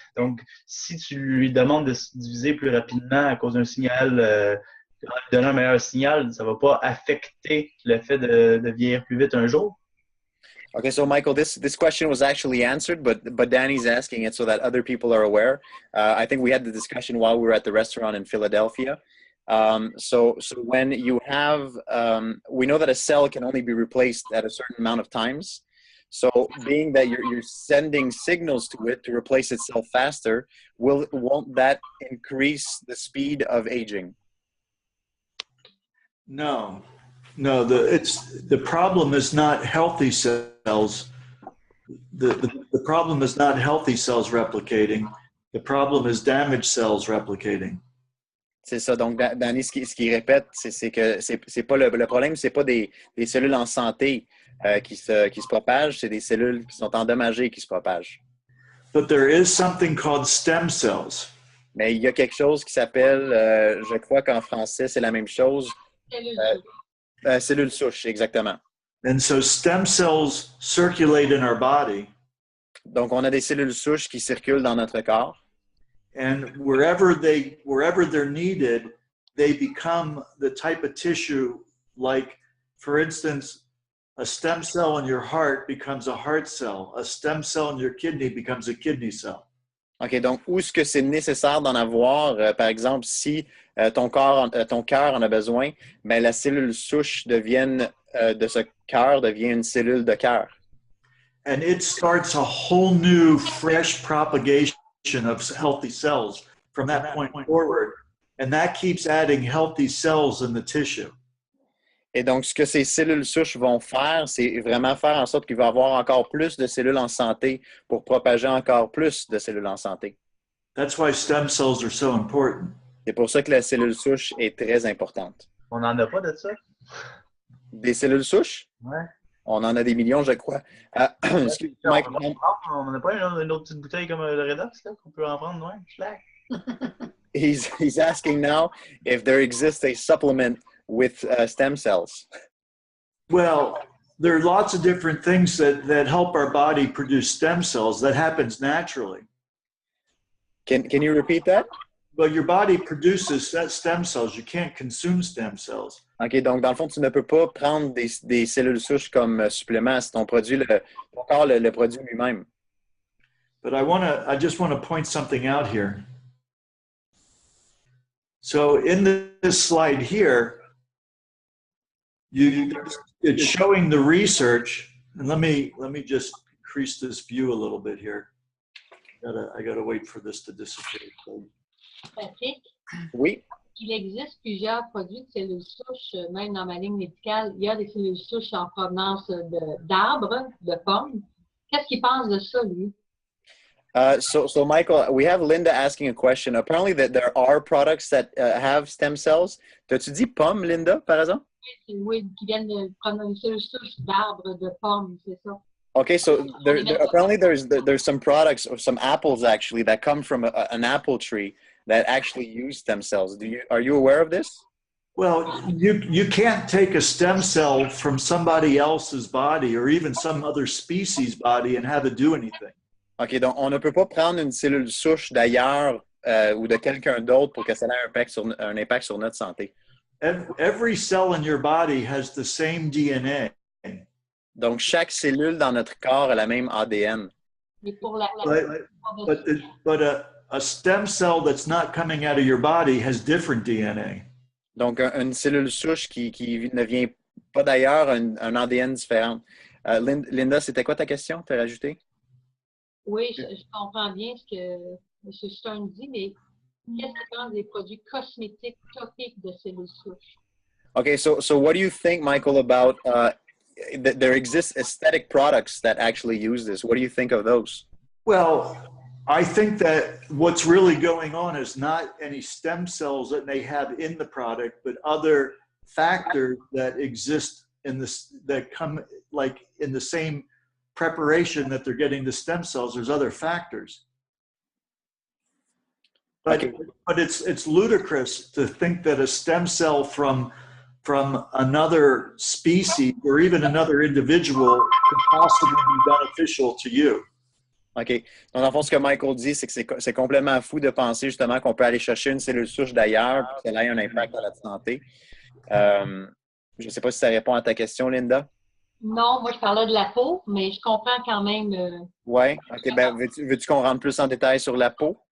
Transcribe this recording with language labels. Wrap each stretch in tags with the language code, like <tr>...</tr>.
<fr>Donc, si tu lui demandes de se diviser plus rapidement à cause d'un signal, en lui donnant un meilleur signal, ça ne va pas affecter le fait de vieillir plus vite un jour.</fr> <en>Okay, so Michael, this question was actually answered, but Danny's asking it so that other people are aware. I think we had the discussion while we were at the restaurant in Philadelphia. So when you have, we know that a cell can only be replaced at a certain amount of times. So being that you're sending signals to it to replace itself faster, won't that increase the speed of aging? No, the problem is not healthy cells. The problem is not healthy cells replicating. The problem is damaged cells replicating.</en> <fr>C'est ça. Donc, Danny, ce qu'il répète, c'est que c'est pas le problème, c'est pas des cellules en santé qui se propagent, c'est des cellules qui sont endommagées qui se propagent.</fr> <en>But there is something called stem cells.</en> <fr>Mais il y a quelque chose qui s'appelle, je crois qu'en français, c'est la même chose. Cellules souches, exactement.</fr> <en>And so stem cells circulate in our body.</en> <fr>Donc, on a des cellules souches qui circulent dans notre corps.</fr> <en>And wherever they're needed, they become the type of tissue, like, for instance, a stem cell in your heart becomes a heart cell. A stem cell in your kidney becomes a kidney cell.</en> <fr>OK, donc où est-ce que c'est nécessaire d'en avoir? Par exemple, si ton cœur en a besoin, ben, la cellule souche de ce cœur devient une cellule de cœur.</fr> <en>And it starts a whole new, fresh propagation of healthy cells from that point forward. And that keeps adding healthy cells in the tissue.</en> <fr>Et donc, ce que ces cellules souches vont faire, c'est vraiment faire en sorte qu'il va y avoir encore plus de cellules en santé pour propager encore plus de cellules en santé.</fr> <en>That's why stem cells are so important.</en> <fr>C'est pour ça que la cellule souche est très importante. On n'en a pas de ça? Des cellules souches? Ouais. On en a des millions, je crois. Excuse-moi. On n'a pas une autre petite bouteille comme le Redox qu'on peut en prendre, ouais?</fr> <en>He's asking now if there exists a supplement with stem cells. Well, there are lots of different things that help our body produce stem cells. That happens naturally. Can you repeat that? Well, your body produces stem cells. You can't consume stem cells.</en> <fr>OK, donc dans le fond, tu ne peux pas prendre des cellules souches comme supplément. C'est ton corps le produit lui-même.</fr> <en>But I just want to point something out here. So in this slide here, it's showing the research, and let me just increase this view a little bit here. I gotta wait for this to disappear.</en> <fr>Patrick, Oui. il existe plusieurs produits de cellules souches, même dans ma ligne médicale. Il y a des cellules souches en provenance d'arbres, de pommes. Qu'est-ce qu'il pense de ça, lui?</fr> <en>So Michael, we have Linda asking a question. Apparently that there are products that have stem cells.</en> <fr>T'as-tu dit pomme, Linda, par exemple? Oui, qui viennent de prendre une seule souche d'arbre, de pomme, c'est ça.</fr> <en>Okay, so apparently there's some products or some apples actually that come from an apple tree that actually use stem cells. Are you aware of this? Well, you can't take a stem cell from somebody else's body or even some other species body and have it do anything.</en> <fr>OK, donc on ne peut pas prendre une cellule souche d'ailleurs ou de quelqu'un d'autre pour que ça ait un impact sur notre santé.</fr> <en>Every cell in your body has the same DNA.</en> <fr>Donc, chaque cellule dans notre corps a la même ADN.</fr> <en>But a stem cell that's not coming out of your body has different DNA.</en> <fr>Donc, une cellule souche qui ne vient pas d'ailleurs a un ADN différent. Linda, c'était quoi ta question? T'as rajouté? Oui, je comprends bien ce que M. Stern dit, mais qu'est-ce que pense des produits cosmétiques topiques de cellules souches?</fr> <en>Okay, so what do you think, Michael, about there exist aesthetic products that actually use this? What do you think of those? Well, I think that what's really going on is not any stem cells that they have in the product, but other factors that exist in this, that come like in the same preparation that they're getting the stem cells. There's other factors. But it's ludicrous to think that a stem cell from another species or even another individual could possibly be beneficial to you.</en> <fr>OK. Donc, dans le fond, ce que Michael dit, c'est que c'est complètement fou de penser justement qu'on peut aller chercher une cellule souche d'ailleurs et que ça ait un impact à notre santé. Je ne sais pas si ça répond à ta question, Linda. Non, moi, je parlais de la peau, mais je comprends quand même. Oui. OK. Ben, veux-tu qu'on rentre plus en détail sur la peau?</fr>